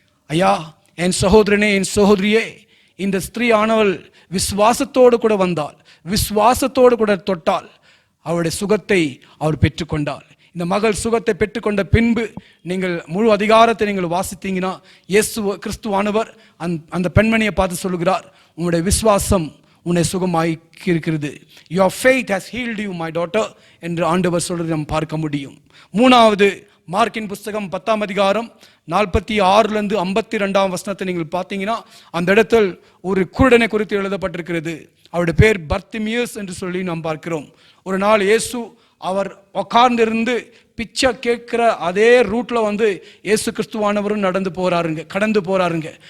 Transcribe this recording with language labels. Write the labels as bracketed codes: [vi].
[ta] ஐயா, என் சகோதரனே, என் சகோதரியே, இந்த ஸ்திரீ ஆனவள் விசுவாசத்தோடு கூட வந்தாள், விசுவாசத்தோடு கூட தொட்டாள், அவருடைய சுகத்தை அவர் பெற்றுக்கொண்டாள். இந்த மகள் சுகத்தை பெற்றுக்கொண்ட பின்பு நீங்கள் முழு அதிகாரத்தை நீங்கள் வாசித்தீங்கன்னா, இயேசு கிறிஸ்துவானவர் அந்த பெண்மணியை பார்த்து சொல்லுகிறார், உங்களுடைய விசுவாசம் உன்னை சுகமாக்கி இருக்கிறது. [en] your faith has healed you my daughter [ta] என்று ஆண்டவர் சொல்றது நாம் பார்க்க முடியும். மூணாவது, மார்க்கின் புஸ்தகம் 10ஆம் அதிகாரம் 46 52 வசனத்தை நீங்கள் பார்த்தீங்கன்னா, அந்த இடத்தில் ஒரு குருடனை குறித்து எழுதப்பட்டிருக்கிறது. அவருடைய பேர் பர்த்திமியஸ் என்று சொல்லி நாம் பார்க்கிறோம். ஒரு நாள் இயேசு அவர் உட்கார்ந்திருந்து பிச்சை கேட்கிற அதே ரூட்ல வந்து இயேசு கிறிஸ்துவானவரும் கடந்து போறாருங்க.